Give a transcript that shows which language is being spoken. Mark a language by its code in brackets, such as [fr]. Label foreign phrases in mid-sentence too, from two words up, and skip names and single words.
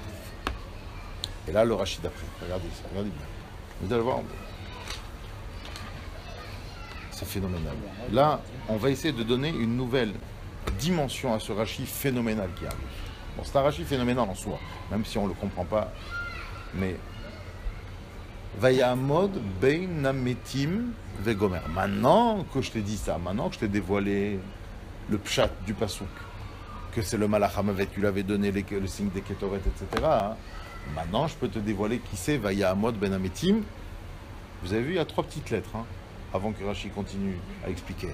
[fr] Et là le Rachid après, regardez ça, regardez bien, vous allez voir, c'est phénoménal. Là, on va essayer de donner une nouvelle dimension à ce Rashi phénoménal qui arrive. Bon, c'est un Rashi phénoménal en soi, même si on ne le comprend pas, mais [he] ויעמד בין המתים וגומר. [fr] Maintenant que je t'ai dit ça, maintenant que je t'ai dévoilé le pshat du pasouk, que c'est le [he] מלאך המות, [fr] tu lui avais donné le signe des ketoret, etc. Hein, maintenant, je peux te dévoiler qui c'est [he] ויעמד בין המתים. [fr] Vous avez vu, il y a 3 petites lettres, hein, avant que Rashi continue à expliquer.